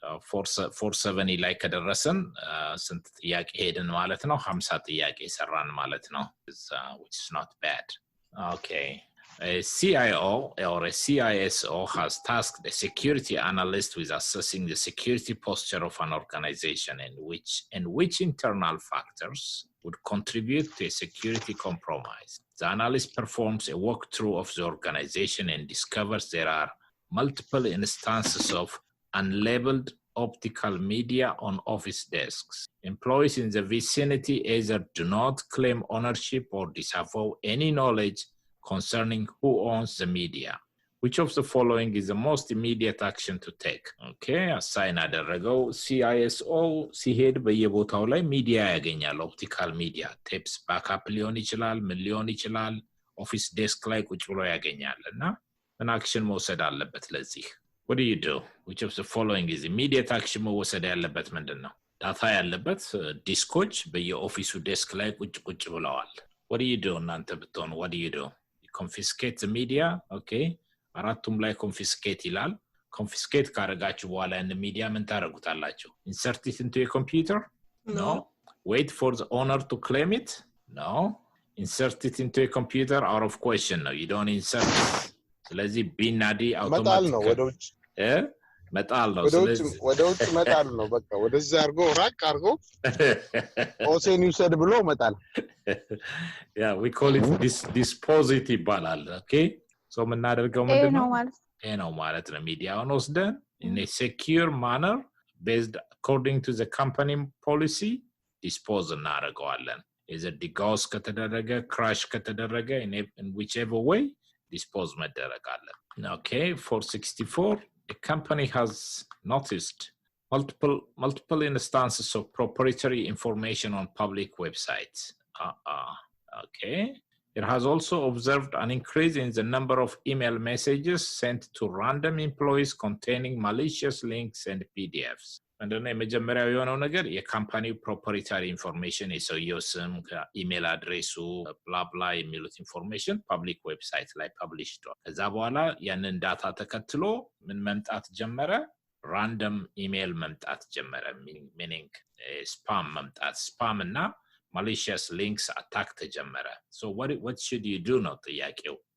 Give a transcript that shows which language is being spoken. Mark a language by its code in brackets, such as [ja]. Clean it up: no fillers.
[am] 470 ላይ ከደረሰን ስንት ጥያቄ ሄድን ማለት ነው? 50 ጥያቄ ሰራን ማለት ነው. [en] Which is not bad. [am] Okay. [en] A CIO or a CISO has tasked a security analyst with assessing the security posture of an organization and which internal factors would contribute to a security compromise. The analyst performs a walkthrough of the organization and discovers there are multiple instances of unlabeled optical media on office desks. Employees in the vicinity either do not claim ownership or disavow any knowledge concerning who owns the media. Which of the following is the most immediate action to take? Okay, [am] assign አደረገው. CISO ሲሄድ በየቦታው ላይ ሚዲያ ያገኛል. ኦፕቲካል ሚዲያ ቴፕስ ባክአፕ ሊሆን ይችላል፣ ምን ሊሆን ይችላል። ኦፊስ ዴስክ ላይ ቁጭ ብሎ ያገኛል እና ምን አክሽን መውሰድ አለበት ለዚህ? [en] What do you do? Which of the following is immediate action [am] መወሰድ ያለበት ምንድነው? ዳታ ያለበት ዲስኮች በየኦፊሱ ዴስክ ላይ ቁጭ ብለዋል. [en] What do you do [am] እናንተ ብትሆኑ? [en] What do you do? Confiscate the media. [am] Okay, አራቱም ላይ confiscate ይላል. Confiscate ካረጋችሁ በኋላ እንደ ሚዲያ ምን ታረጉታላችሁ? [en] Insert it into a computer? No. Wait for the owner to claim it? No. Insert it into a computer? Out of question. No, you don't insert it. [am] ስለዚህ ቢናዲ መጣል ነው ወደ ውጭ መጣል ነው። ወደ ውጭ መጣል ነው። በቃ ወደዛ አርጎ ራቅ አርጎ ኦሴን ይውሰድ ብሎ መጣል። [en] Yeah, we call it disposite ይባላል. Okay, so [am] ምናደርገው ምንድነው? ይሄ ነው ማለት ነው። ሚዲያውን ወስደን [en] in a secure manner based according to the company policy [am] dispose እናደርገዋለን. is it digos ከተደረገ crash ከተደረገ in whichever way dispose መደረግ አለ. [en] Okay, 464. A company has noticed multiple instances of proprietary information on public websites. Okay. It has also observed an increase in the number of email messages sent to random employees containing malicious links and PDFs. [am] እንደነ የመጀመሪያው የሆነው ነገር የካምፓኒው ፕሮፕሪታሪ ኢንፎርሜሽን የሰውየው ስም ኢሜል አድሬሱ ብላብላ የሚሉት ኢንፎርሜሽን ፐብሊክ ዌብሳይት ላይ ፐብሊሽ ሆኗል። ከዛ በኋላ ያንን ዳታ ተከትሎ ምን መምጣት ጀመረ? ራንደም ኢሜል መምጣት ጀመረ። ሚኒንግ ስፓም መምጣት፣ ስፓም እና malicious links attack ተጀመረ። [en] So what should you do [am] ነው ጥያቄው?